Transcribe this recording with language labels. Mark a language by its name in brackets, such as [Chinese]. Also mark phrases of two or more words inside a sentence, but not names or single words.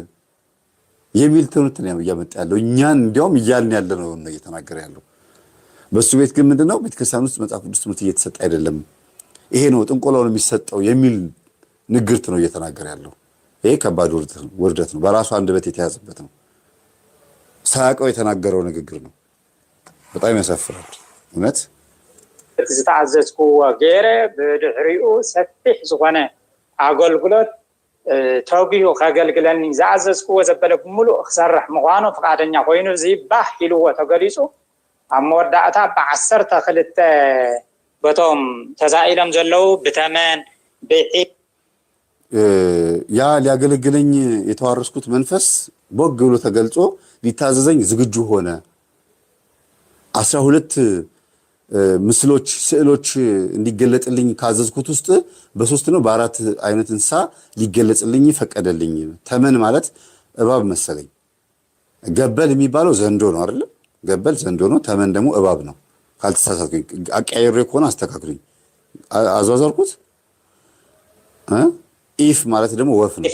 [Amharic] የሚል ትምህርት ነው ያመጣ ያለው እኛን እንዲያውም እያልን ያለ ነው እየተናገረ ያለው በሱ ቤት ግን ምንድነው ቤተክርስቲያን ውስጥ መጽሐፍ ቅዱስ ትምህርት እየተሰጠ አይደለም ይሄ ነው ጥንቆላው የሚሰጠው የሚል ንግርት ነው እየተናገረ ያለው ይሄ ከባድ ውርደት ነው በራሱ አንደበት የተያዘበት ነው ሳያውቀው የተናገረው ንግግር ነው በጣም ያሳፍራል እውነት [Tigrinya] ዝተዓዘዝኩ ገይረ ብድሕሪኡ ሰፊሕ ዝኾነ አገልግሎት ተውቢሁ ከገልግለኒ ዝዓዘዝኩዎ ዘበለ ሙሉእ ክሰርሕ ምዃኑ ፈቃደኛ ኮይኑ ዝባህ ኢልዎ ተገሊጹ ኣብ መወዳእታ ብ12 በቶም ተዛኢሎም ዘለው ብተመን [Amharic] ያ ሊያገለግለኝ የተዋረስኩት መንፈስ ቦግ ብሎ ተገልጾ ሊታዘዘኝ ዝግጁ ሆነ 12 ምስሎች ስዕሎች እንዲገለጥልኝ ካዘዝኩት ውስጥ በ3 ነው በ4 አይነት እንስሳ ሊገለጽልኝ ፈቀደልኝ ተመን ማለት እባብ መሰለኝ ገበል የሚባለው ዘንዶ ነው አይደል ገበል ዘንዶ ነው ተመን ደግሞ እባብ ነው ካልተሳሳትኩኝ አቀያይሬ ከሆነ አስተካክሉኝ አዟዟርኩት ኢፍ ማለት ደግሞ ወፍ ነው